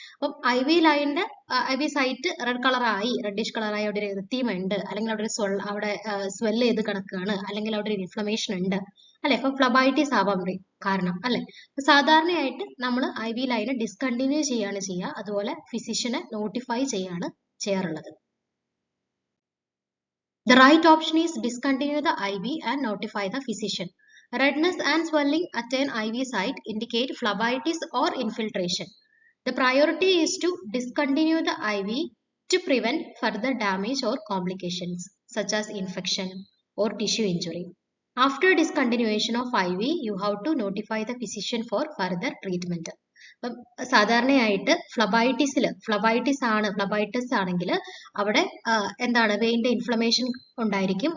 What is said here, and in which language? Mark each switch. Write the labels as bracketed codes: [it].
[ml] അപ്പം IV ലൈനിന്റെ IV site red കളറായി, റെഡിഷ് കളറായി, അവിടെ ഒരു എറിത്തീമ ഉണ്ട് അല്ലെങ്കിൽ അവിടെ ഒരു അവിടെ സ്വെല്ല് ചെയ്ത് കിടക്കുകയാണ് അല്ലെങ്കിൽ അവിടെ ഒരു ഇൻഫ്ലമേഷൻ ഉണ്ട് അല്ലെ. അപ്പൊ ഫ്ലബൈറ്റിസ് ആവാൻ കാരണം അല്ലെ. സാധാരണയായിട്ട് നമ്മൾ IV ലൈന് ഡിസ്കണ്ടിന്യൂ ചെയ്യാണ് ചെയ്യുക, അതുപോലെ ഫിസിഷ്യനെ നോട്ടിഫൈ ചെയ്യാണ് ചെയ്യാറുള്ളത്. [en] The right option is discontinue the IV and notify the physician. Redness and swelling at an IV site indicate phlebitis or infiltration. The priority is to discontinue the IV to prevent further damage or complications such as infection or tissue injury. After discontinuation of IV, you have to notify the physician for further treatment. [ml] അപ്പം സാധാരണയായിട്ട് ഫ്ലബൈറ്റിസ് ആണെങ്കിൽ അവിടെ എന്താണ് വെയിൻ്റെ inflammation ഉണ്ടായിരിക്കും.